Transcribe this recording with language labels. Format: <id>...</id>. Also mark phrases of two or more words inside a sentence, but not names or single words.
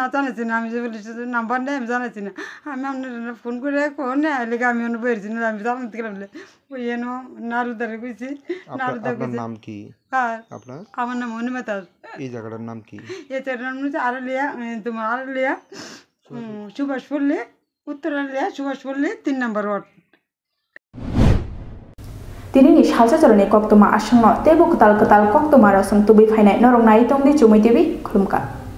<bn>জানাইছি না, আমি যে পুলিশের নাম্বার নেই, আমি জানাইছি না। আমি আপনার ফোন করে কোন লেগে আমি অন্য বেরছি না, আমি জানাতে গেলাম ওই এনো নারুদারে কইছি। আপনার নাম কি? আপনার? আমার নাম অনিমা দাস। এই জায়গাটার নাম কি? এই জায়গাটার নাম হচ্ছে আরলিয়া, তোমার আরলিয়া সুভাষ পল্লী, উত্তর আরলিয়া সুভাষ পল্লী 3 নম্বর ওয়ার্ড।</bn> <trp>Tirini salsa-salone koktoma asangno tebuk ketal-ketal koktoma rasung tubi fainai norong nai tongdi cumui tibi kulumka.</trp>